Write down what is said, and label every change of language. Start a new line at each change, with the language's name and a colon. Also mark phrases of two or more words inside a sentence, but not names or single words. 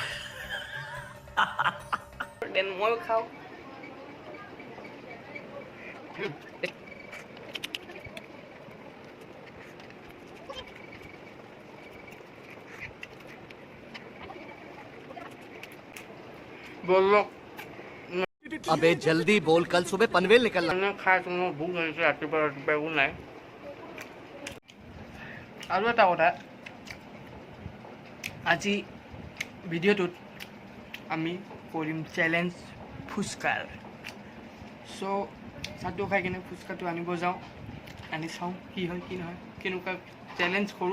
Assamese: দেন ময়ো খাওঁ। বলক
Hindi: अबे जल्दी बोल, कल सुबह पनवेल निकलना।
Assamese: খাই মোৰ ভোক লাগিছে ৰাতিপুৱা একো নাই। আৰু এটা কথা, আজি ভিডিঅ'টোত আমি কৰিম চেলেঞ্জ ফুচকাৰ। চ' চাহটো খাই কিনে ফুচকাটো আনিব যাওঁ, আনি চাওঁ কি হয় কি নহয়, কেনেকুৱা চেলেঞ্জ কৰোঁ।